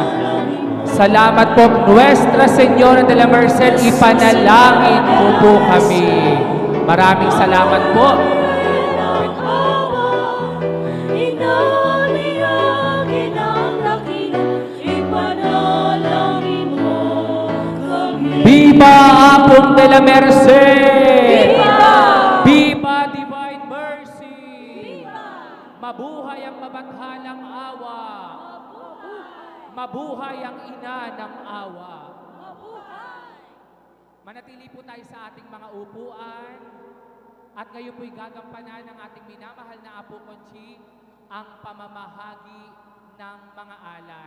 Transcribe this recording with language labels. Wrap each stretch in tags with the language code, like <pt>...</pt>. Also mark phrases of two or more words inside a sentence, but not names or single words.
<tl>Salamat po, Nuestra Señora de la Merced, ipanalangin mo po kami. Maraming salamat po. Inaliyagin ang dakila, ipanalangin mo kami. Viva Apong de la Merced! Viva! Viva Divine Mercy! Mabuhay ang mabathalang awa! Mabuhay ang ina ng awa! Manatili po tayo sa ating mga upuan at ngayon po'y gagampanan ng ating minamahal na Apo Conchi ang pamamahagi ng mga alay.</tl>